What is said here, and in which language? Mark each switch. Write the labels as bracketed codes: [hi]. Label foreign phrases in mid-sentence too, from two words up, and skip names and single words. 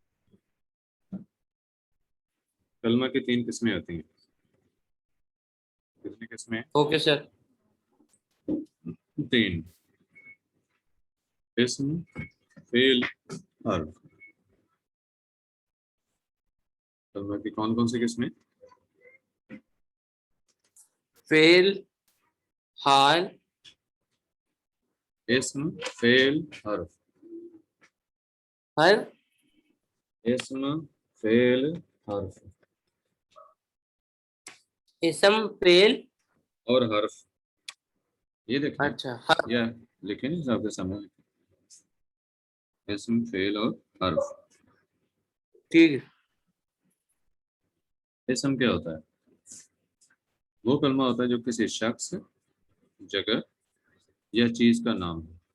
[ur] کلمہ کی 3 قسمیں ہوتی ہیں. کتنی قسمیں؟ [en] okay sir. [ur] 3: اسم، فعل، حرف. کلمہ کی کون کون سی قسمیں؟ فعل، حال، اسم، فعل، حرف. ہر. اسم، فعل، حرف اسم، فعل اور حرف. یہ دیکھیں، اچھا ہر. یا لکھیں نہیں آپ کے سامنے، اسم، فعل اور حرف. ٹھیک ہے. اسم کیا ہوتا ہے؟ وہ کلمہ ہوتا ہے جو کسی شخص، جگہ یا چیز کا نام ہے.